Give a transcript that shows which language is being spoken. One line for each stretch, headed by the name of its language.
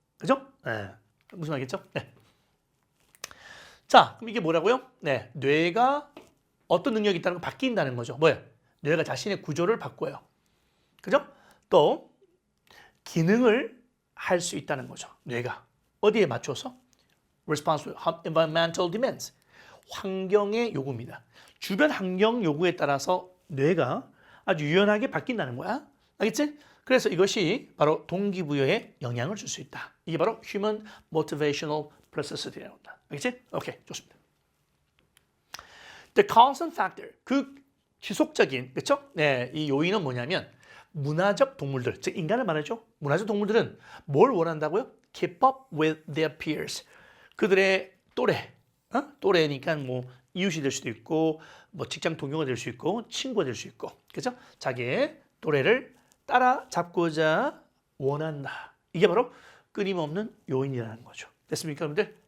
Korean: 그죠? 네. 무슨 말이겠죠? 네. 자, 그럼 이게 뭐라고요? 네, 뇌가 어떤 능력이 있다는 거 바뀐다는 거죠. 뭐예요? 뇌가 자신의 구조를 바꿔요. 그죠? 또 기능을 할 수 있다는 거죠. 뇌가 어디에 맞춰서?
English: Response to environmental demands.
Korean: 환경의 요구입니다. 주변 환경 요구에 따라서 뇌가 아주 유연하게 바뀐다는 거야. 알겠지? 그래서 이것이 바로 동기부여에 영향을 줄 수 있다. 이게 바로
English: Human Motivational Plasticity
Korean: 라고 한다. 알겠지? 오케이, 좋습니다.
English: The constant factor,
Korean: 그 지속적인, 그렇죠? 네, 이 요인은 뭐냐면 문화적 동물들, 즉 인간을 말하죠. 문화적 동물들은 뭘 원한다고요?
English: Keep up with their peers.
Korean: 그들의 또래, 또래니까 뭐 이웃이 될 수도 있고, 뭐 직장 동료가 될 수 있고, 친구가 될 수 있고, 그렇죠? 자기의 또래를 따라잡고자 원한다. 이게 바로 끊임없는 요인이라는 거죠. 됐습니까, 여러분들?